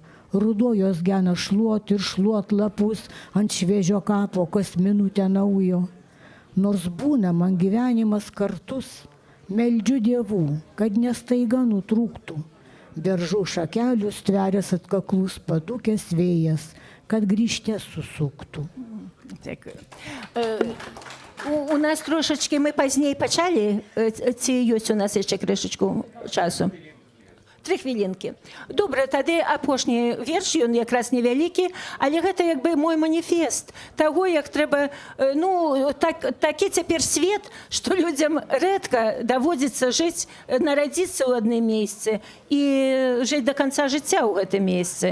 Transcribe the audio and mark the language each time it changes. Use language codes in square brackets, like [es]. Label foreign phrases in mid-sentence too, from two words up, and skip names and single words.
[lt] Rudojos gena šluot ir šluot lapus ant šviežio kapo kas minutę naujo. Nors būna man gyvenimas kartus, meldžiu dievų, kad nestaiga nutrūktų. Beržų šakelių stverės atkaklus padukęs vėjas, kad grįžtės susuktų. [be] Дякую. У нас трошечки, ми пазней почали, ці ёсць у нас яшчэ крышачку часу? 3 хвілінкі. Добра, тады апошні верш, ён якраз невялікі, але гэта як бы мой маніфест таго, як трэба, такі цяпер свет, што людзям рэдка даводзіцца жыць, нарадзіцца ў адным месцы і жыць да канца жыцця ў гэтым месцы.